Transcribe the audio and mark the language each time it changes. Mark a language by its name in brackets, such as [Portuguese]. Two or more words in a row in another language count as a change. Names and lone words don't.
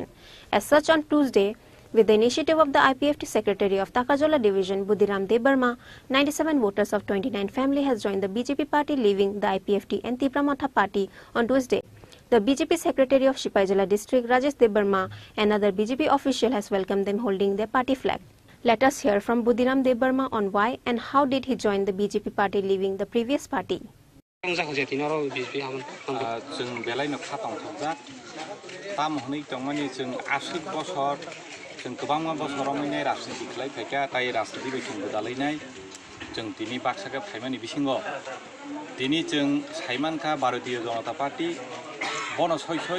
[English] As such, on Tuesday, with the initiative of the IPFT Secretary of Takarjola Division, Budhiram Debarma, 97 voters of 29 family has joined the BJP party, leaving the IPFT and Tipramotha party on Tuesday. The BJP Secretary of Shipajala District, Rajesh Debarma, and other BJP official has welcomed them holding their party flag. Let us hear from Budhiram Debarma on why and how did he join the BJP party, leaving the previous party. [Bodo] जों गोबां बोसोराव माने राजनीति खालायफायखा ताय राजनीति बिथिंबो दालायनाय जों दिनै बाक्साखौ फायमानि बिसिङाव दिनै जों सायमानखा भारतीय जनता पार्टी बन सय